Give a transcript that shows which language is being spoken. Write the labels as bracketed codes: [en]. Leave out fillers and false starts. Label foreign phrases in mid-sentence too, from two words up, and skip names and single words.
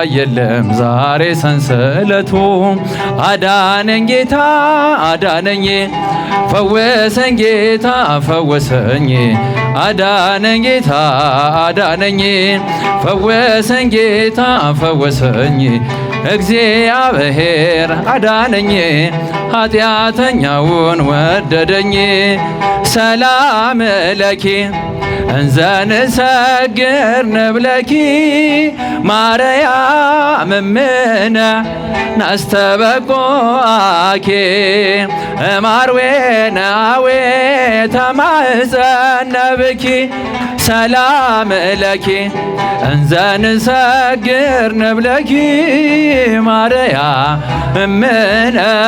[am] የለም ዛሬ ሰንሰለቱ። አዳነኝ ጌታ አዳነኝ፣ ፈወሰኝ ጌታ ፈወሰኝ። አዳነኝ ጌታ አዳነኝ፣ ፈወሰኝ ጌታ ፈወሰኝ። እግዚአብሔር አዳነኝ፣ ኃጢአተኛውን ወደደኝ። [gez] ሰላም ለኪ እንዘንሰግር ንብለኪ ማርያም እምነ ናስተበቁአኪ እማርዌናዌ ተማጸነብኪ። ሰላም ለኪ እንዘንሰግር ንብለኪ ማርያም እምነ